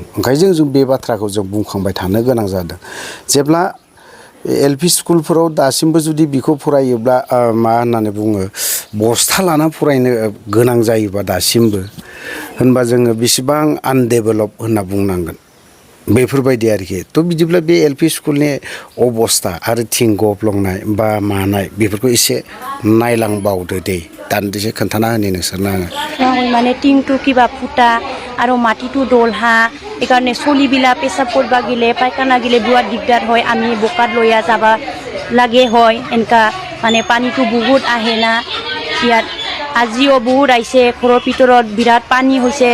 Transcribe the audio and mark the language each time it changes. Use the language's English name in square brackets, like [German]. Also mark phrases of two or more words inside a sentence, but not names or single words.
[Bodo] ओंखायनो जों बे बाथ्राखौ जों बुंखांबाय थानो गोनां जादों। जेब्ला एलपि स्कुलफोराव दासिमबो जुदि बिखौ फरायोब्ला मा होननानै बुङो बस्था लाना फरायनो गोनां जायोबा दासिमबो होनबा जोङो बेसेबां आनडेभेलप होनना बुंनांगोन बेफोरबायदि आरोखि। थ' बिदिब्ला बे एलपि स्कुलनि अबस्था आरो थिं गब्लंनाय बा मानाय बेफोरखौ एसे नायलांबावदो दे दान्दिसे खोन्थाना होनि नोंसोरनो आङो। [Assamese] মানে টিংটো কিবা ফুটা আৰু মাটিটো দলহা এইকাৰণে চলিবিলাক পেচাব কৰিব গ'লে পায়খানা গ'লে বৰ দিগদাৰ হয়। আমি বোকাত লৈ যাব লাগে হয় এনেকা মানে পানীটো বহুত আহে না ইয়াত। আজিও বহুত আহিছে ঘৰৰ ভিতৰত বিৰাট পানী হৈছে।